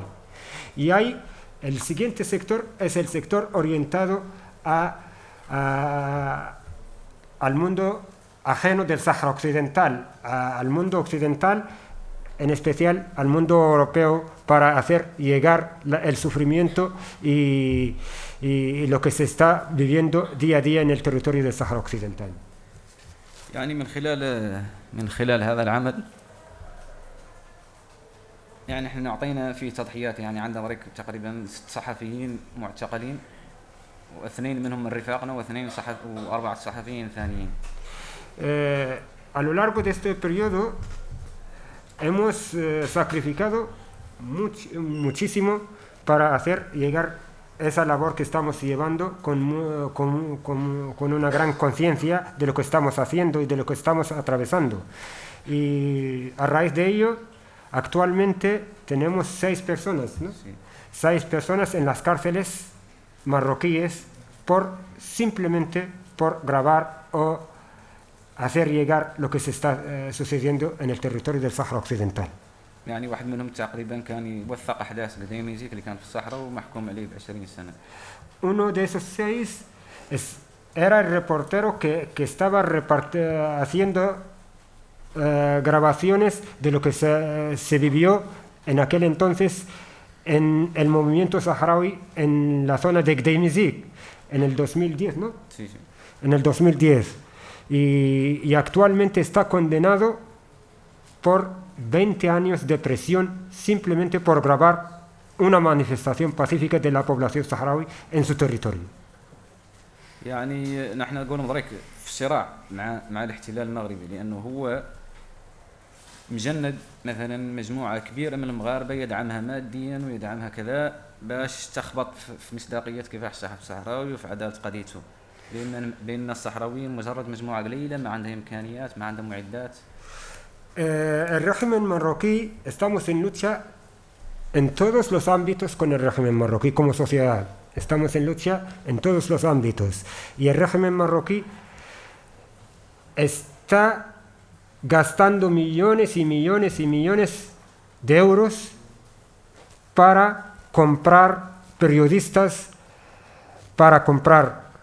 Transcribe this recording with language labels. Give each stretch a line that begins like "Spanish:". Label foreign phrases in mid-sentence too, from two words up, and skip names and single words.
Spanish: Y el siguiente sector es el sector orientado al mundo ajeno del Sáhara Occidental, al mundo occidental, en especial al mundo europeo, para hacer llegar el sufrimiento y lo que se está viviendo día a día en el territorio del Sáhara Occidental.
Arabic: يعني من خلال هذا العمل يعني احنا اعطينا فيه تضحيات، يعني عندنا بريك تقريبا 6 صحفيين معتقلين، واثنين منهم من رفاقنا واربعه صحفيين ثانيين.
Spanish: A lo largo de este periodo hemos sacrificado muchísimo para hacer llegar esa labor que estamos llevando con una gran conciencia de lo que estamos haciendo y de lo que estamos atravesando. Y a raíz de ello, actualmente tenemos 6 personas, ¿no? Sí. 6 personas en las cárceles marroquíes simplemente por grabar o hacer llegar lo que se está sucediendo en el territorio del Sáhara Occidental.
Arabic: يعني واحد منهم تقريبا كان يوثق احداث قديميزيك اللي كان في الصحراء ومحكوم عليه ب20 سنه.
Spanish: Uno de esos 6 era el reportero que estaba haciendo grabaciones de lo que se vivió en aquel entonces en el movimiento saharaui en la zona de Gdeimizik en el 2010, ¿no? Sí, sí. En el 2010. Y actualmente está condenado por 20 años de prisión simplemente por grabar una manifestación pacífica de la población saharaui en su territorio.
Arabic: يعني نحن نقول مبارك في صراع مع الاحتلال المغربي، لانه هو مجند مثلا مجموعه كبيره من المغاربه يدعمها ماديا ويدعمها كذا باش تخبط في مصداقيه كفاح الصحفي الصحراوي وفي عداله قضيته، بان الصحراويين مجرد مجموعه قليله ما عندها امكانيات، ما عندها معدات.
Spanish: El régimen marroquí, estamos en lucha en todos los ámbitos con el régimen marroquí como sociedad. Estamos en lucha en todos los ámbitos. Y el régimen marroquí está gastando millones y millones y millones de euros para comprar periodistas, para comprar